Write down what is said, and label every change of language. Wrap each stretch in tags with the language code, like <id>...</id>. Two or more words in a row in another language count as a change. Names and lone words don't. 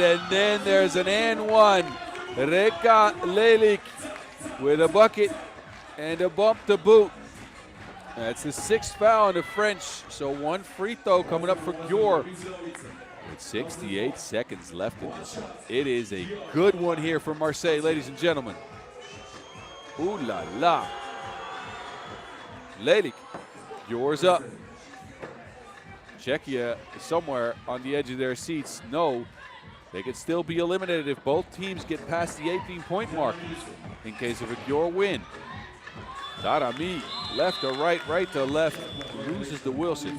<en>And then there's an and one. Reka Lelik with a bucket and a bump to boot. That's the 6th foul on the French. So 1 free throw coming up for Gyor. With 68 seconds left in this one. It is a good one here for Marseille, ladies and gentlemen. Ooh la la. Lelik, Gyor's up. Czechia is somewhere on the edge of their seats. No, they could still be eliminated if both teams get past the 18-point mark in case of a Gyor win. Darami, left to right, right to left, loses to Wilson.</en>